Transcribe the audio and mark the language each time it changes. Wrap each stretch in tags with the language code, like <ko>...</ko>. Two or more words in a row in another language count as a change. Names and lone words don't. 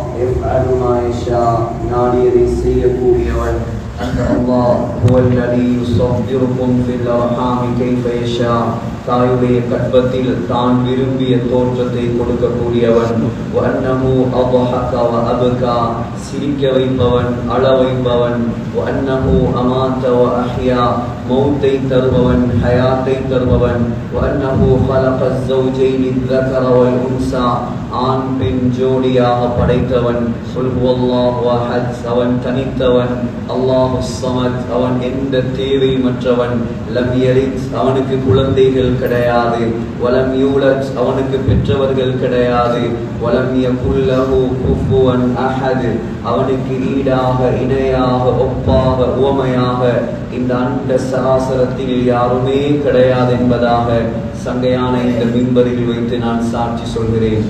<ar>يفعل ما يشاء</ar> <ta>நாடியதை செய்யக்கூடியவன் அந்த அல்லாஹ்</ta> <ar>هو الذي يصبركم في الأرحام كيف يشاء</ar> <ta>தாயுடைய கற்பத்தில் தான் விரும்பிய தோற்றத்தை கொடுக்கக்கூடியவன்</ta> <ar>وأنه أضحك وأبكى</ar> <ta>சிரிக்க வைப்பவன் அழ வைப்பவன்</ta> <ar>وأنه أمات وأحيا</ar> <ta>மௌத்தை தருபவன் ஹயாத்தை தருபவன்</ta> <ar>وأنه خلق الزوجين الذكر والأنثى</ar> <ta>ஆண் பெண் ஜோடியாக படைத்தவன்</ta> <ar>قل هو الله أحد</ar> <ta>அவன் தனித்தவன்</ta> <ar>الله الصمد</ar> <ta>அவன் எந்த தேவையற்றவன்</ta> <ar>لم يلد</ar> <ta>அவனுக்கு குழந்தைகள் கிடையாது</ta> <ar>ولم يولد</ar> <ta>அவனுக்கு பெற்றவர்கள் கிடையாது</ta> <ar>ولم يكن له كفوا أحد</ar> <ta>அவனுக்கு ஈடாக இணையாக ஒப்பாக உவமையாக இந்த அண்ட சராசரத்தில் யாருமே கிடையாது என்பதாக சங்கையான இந்த மிம்பரில் வைத்து நான் சாட்சி சொல்கிறேன்.</ta>